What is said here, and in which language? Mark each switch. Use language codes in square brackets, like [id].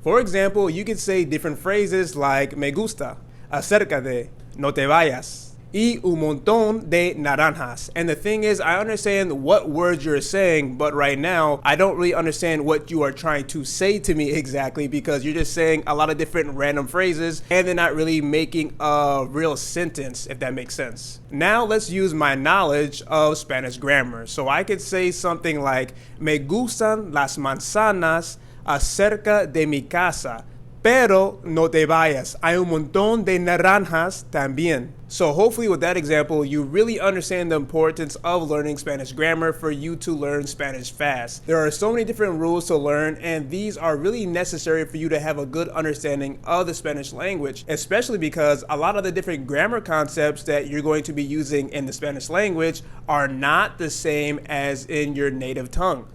[en] For example, you could say different phrases like [es] me gusta, acércate, no te vayas, y un montón de naranjas. [en] And the thing is, I understand what words you're saying, but right now, I don't really understand what you are trying to say to me exactly because you're just saying a lot of different random phrases and they're not really making a real sentence, if that makes sense. Now let's use my knowledge of Spanish grammar. So I could say something like, [es] me gustan las manzanas acerca de mi casa, pero no te vayas, hay un montón de naranjas también. [en] So hopefully with that example, you really understand the importance of learning Spanish grammar for you to learn Spanish fast. There are so many different rules to learn, and these are really necessary for you to have a good understanding of the Spanish language, especially because a lot of the different grammar concepts that you're going to be using in the Spanish language are not the same as in your native tongue.